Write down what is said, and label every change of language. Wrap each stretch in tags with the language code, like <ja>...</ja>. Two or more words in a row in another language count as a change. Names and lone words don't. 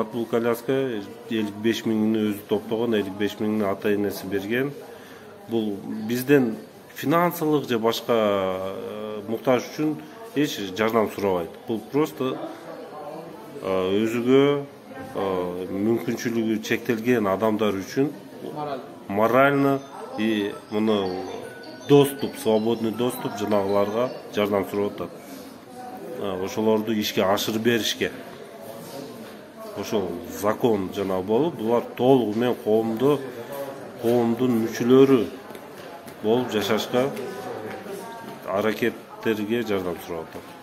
<ky>Бул коляска 55 миңini өзү топтогон, 55 миңini ата энеси берген. Бул бизден финансылык же башка муктаж үчүн эч жардам сурабайт. Бул просто өзүгө мүмкүнчүлүгү чектелген адамдар үчүн</ky> <ru>морально и доступ, свободный доступ</ru> <ky>жанагыларга жардам сурап атат. Ошолорду ишке ашырып беришке. Ошол закон жана болуп, булар толугу менен коомдун мүчөлөрү болуп жашашка аракеттерге жардам сурап атат.</ky>